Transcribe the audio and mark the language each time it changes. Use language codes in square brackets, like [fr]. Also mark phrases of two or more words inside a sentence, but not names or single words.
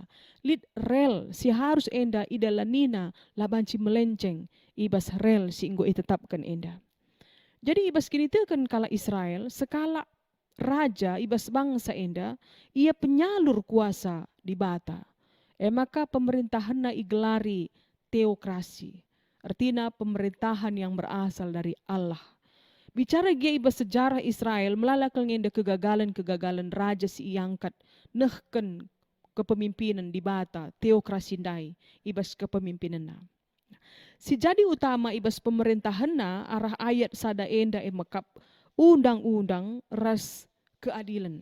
[btx] Lid rel si harus enda idalanina labanci melenceng ibas rel si inggo itetapkan enda. Jadi ibas kini kan kala Israel sekala raja ibas bangsa enda ia penyalur kuasa di bata. Maka pemerintahan na igelari teokrasi. [id] Artinya pemerintahan yang berasal dari Allah. [btx] Bicara gia ibas sejarah Israel melalakal ngenda [id] kegagalan-kegagalan raja [btx] si iangkat nehken kepemimpinan di bata teokrasi ndai ibas kepemimpinan na. Si jadi utama ibas pemerintahan na arah ayat sada enda mekap [id] undang-undang ras keadilan.